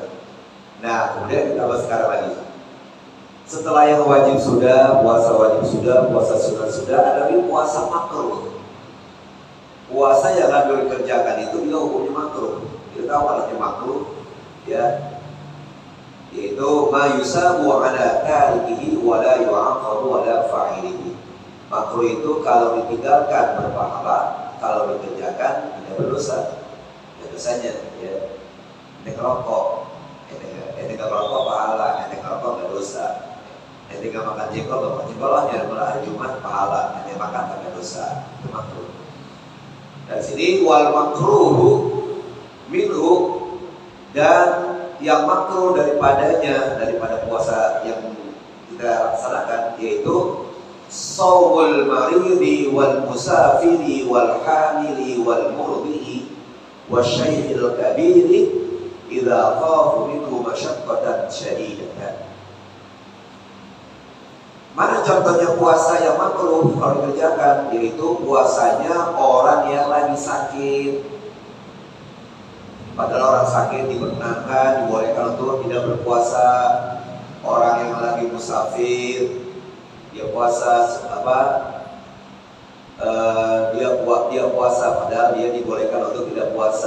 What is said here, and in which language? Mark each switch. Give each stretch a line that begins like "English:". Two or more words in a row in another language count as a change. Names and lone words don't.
Indonesian: Nah, kemudian kita bahas sekarang lagi. Setelah yang wajib sudah, puasa wajib sudah, puasa sunat sudah, ada lagi puasa makruh. puasa yang nggak dikerjakan itu juga hukumnya makruh. Kita tahu kan artinya makruh, ya, yaitu
Arabic: ما يثاب على تاركه ولا يعاقب على فاعله.
Indonesian: Makruh itu kalau ditinggalkan berpahala, kalau dikerjakan tidak berdosa. Ya dosanya, ya. Ente ngerokok, ente ngerokok pahala, ente ngerokok nggak dosa. Ente nggak makan jengkol ya malah hari Jumat pahala, ente makan nggak dosa. Itu makruh. Dan sini
Arabic: والمكروه منه,
Indonesian: dan yang makruh daripada puasa yang kita laksanakan yaitu
Arabic: صوم المريض والمسافر والحامل والمرضع والشيخ الكبير إذا خافوا منه مشقة شديدة.
Indonesian: Mana contohnya puasa yang makruh kalau dikerjakan? Yaitu puasanya orang yang lagi sakit. Padahal orang sakit diperkenankan, dibolehkan untuk tidak berpuasa. Orang yang lagi musafir, dia puasa dia puasa, padahal dia dibolehkan untuk tidak puasa.